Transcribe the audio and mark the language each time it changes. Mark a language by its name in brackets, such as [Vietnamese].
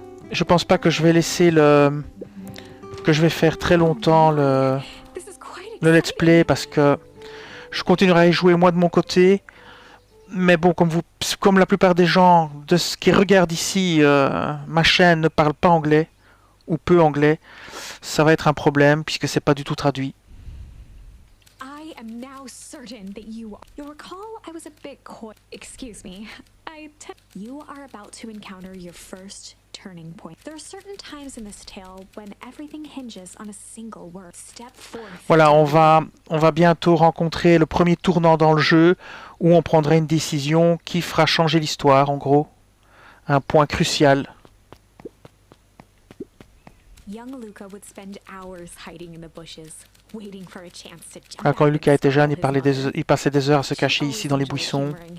[French] Je pense pas que je vais laisser que je vais faire très longtemps le let's play parce que je continuerai à y jouer moi de mon côté. Mais bon, comme la plupart des gens qui regardent ici ma chaîne ne parlent pas anglais ou peu anglais, ça va être un problème puisque c'est pas du tout traduit. [English] Now certain that you'll recall I was a bit coy. Excuse me. You are about to encounter your first turning point. There are certain times in this tale when everything hinges on a single word. Step forth. [French] Voilà, on va bientôt rencontrer le premier tournant dans le jeu où on prendra une décision qui fera changer l'histoire, en gros. Un point crucial. [English] Young Luca would spend hours hiding in the bushes, waiting for a chance to jump. [French] Quand Luca était jeune, il passait des heures à se cacher ici dans les buissons.